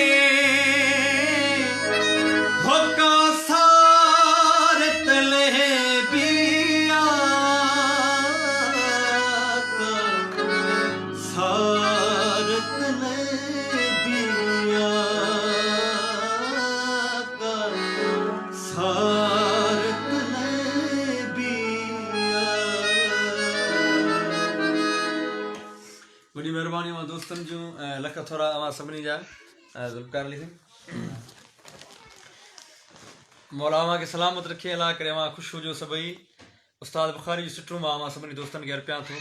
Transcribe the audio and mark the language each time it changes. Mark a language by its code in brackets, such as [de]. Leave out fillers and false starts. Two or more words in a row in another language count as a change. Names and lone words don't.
[sd] होका सारत लहे बिया सारत लहे बिया सारत लहे बिया। वॾी महिरबानी मां दोस्तनि जूं लख थोरा मां सभिनी जा ज़ुल्फ़कार अली सिंह मौला मां खे सलामत रखे। अलाह करे मां ख़ुशि हुजो सभई। उस्ताद बुखारी जी सुठो मां सभिनी दोस्तनि खे अर्पियां थो।